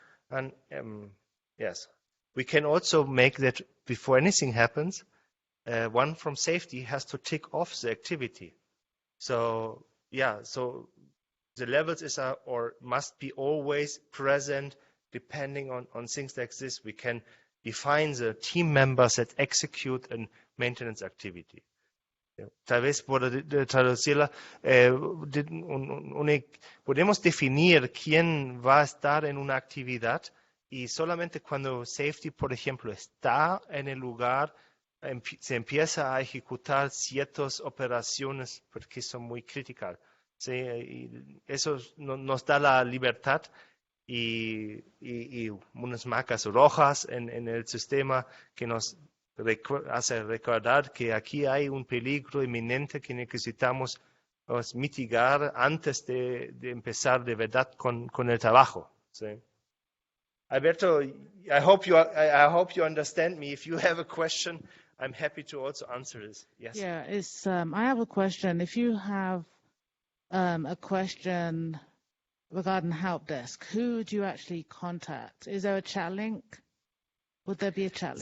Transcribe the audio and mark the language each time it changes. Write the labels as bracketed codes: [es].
[en] And yes, we can also make that before anything happens, one from safety has to tick off the activity. So, yeah, so the levels must be always present depending on things like this. We can define the team members that execute a maintenance activity. [es] Tal vez por traducirla, podemos definir quién va a estar en una actividad y solamente cuando safety, por ejemplo, está en el lugar, se empieza a ejecutar ciertas operaciones porque son muy críticas. ¿Sí? Y eso nos da la libertad y unas marcas rojas en el sistema que nos hace recordar que aquí hay un peligro inminente que necesitamos mitigar antes de empezar de verdad con el trabajo. ¿Sí? [en] Alberto, I hope you understand me. If you have a question, I'm happy to also answer this. Yes. Yeah, I have a question. If you have a question regarding help desk, who do you actually contact? Is there a chat link? Would there be a chat link?